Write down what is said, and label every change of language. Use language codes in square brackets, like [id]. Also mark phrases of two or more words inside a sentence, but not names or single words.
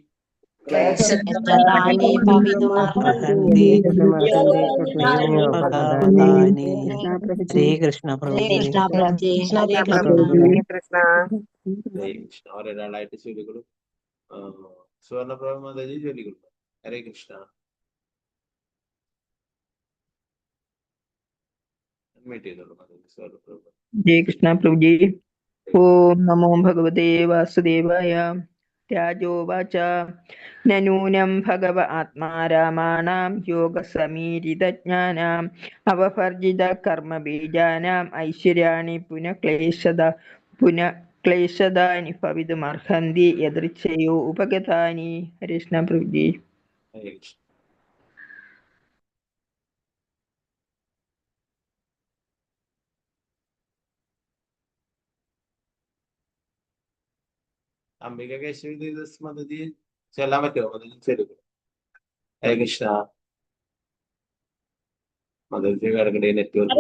[ml] ശ്രീകൃഷ്ണ ഒരാളായിട്ട് ചൊല്ലിക്കൊള്ളു. സുവർണപ്രഭ മാതാജി ചൊല്ലിക്കൊള്ളു. ഹരേ കൃഷ്ണ. [hi] जय कृष्णा प्रभु जी. [sa] ओम नमो भगवते वासुदेवाय. राजोवाच नूनं भगव आत्मा रामाणां योग समीरित ज्ञानाम् अववर्जित कर्म बीजानाम् ऐश्वर्याणि पुनः क्लेशदानि भवितुमर्हन्ति यदृच्छयो उपगतानि. [hi] हरे कृष्ण प्रभु जी. [ml] അംബിക കേശവി മദതി ചൊല്ലാൻ പറ്റുമോ? മദതി ചൊല്ലിക്കോ. ഹരേ കൃഷ്ണ. മദതി കിടക്കട്ടെ നെറ്റ്വർക്ക്.